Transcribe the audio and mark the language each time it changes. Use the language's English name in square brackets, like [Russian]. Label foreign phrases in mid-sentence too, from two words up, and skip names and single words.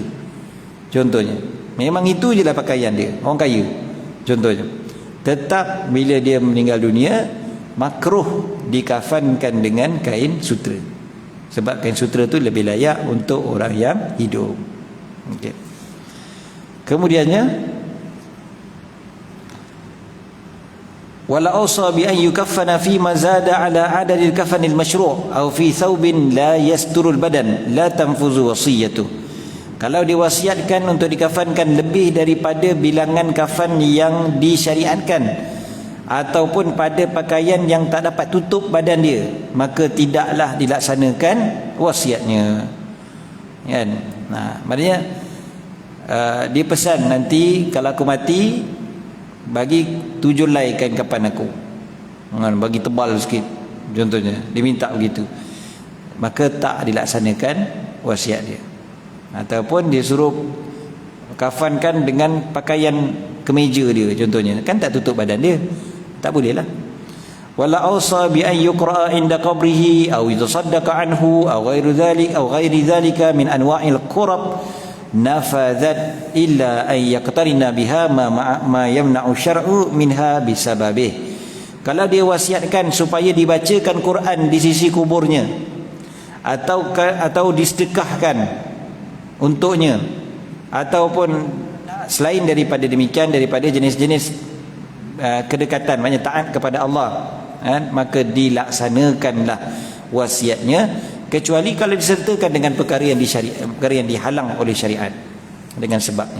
[Malay] Contohnya, memang itu je lah pakaian dia, orang kaya. Contohnya, tetap bila dia meninggal dunia, makruh dikafankan dengan kain sutera. Sebab kain sutera tu lebih layak untuk orang yang hidup. Okey. Kemudiannya, [Arabic] ولو أوصى بأن يكفن فيما زاد على عدد الكفن المشروع أو في ثوب لا يستر البدن لا تنفذ وصيته. [Malay] Kalau diwasiatkan untuk dikafankan lebih daripada bilangan kafan yang disyariatkan ataupun pada pakaian yang tak dapat tutup badan dia, maka tidaklah dilaksanakan wasiatnya. Kan? Maknanya dia pesan, nanti kalau aku mati bagi 7 helai kain kafan aku, bagi tebal sikit contohnya, dia minta begitu, maka tak dilaksanakan wasiat dia. Ataupun dia suruh kafankan dengan pakaian kemeja dia contohnya, kan tak tutup badan dia, tak boleh lah. [Arabic] ولو أوصى بأن يقرأ عند قبره أو يتصدق عنه أو غير ذلك من أنواع القرب نفذت إلا أن يقترن بها ما يمنع الشرع منها بسببه. [Malay] Kalau dia wasiatkan supaya dibacakan Quran di sisi kuburnya atau disedekahkan untuknya, ataupun selain daripada demikian, daripada jenis-jenis kedekatan, maknanya taat kepada Allah, maka dilaksanakanlah wasiatnya, kecuali kalau disertakan dengan perkara yang dihalang oleh syariat dengan sebabnya.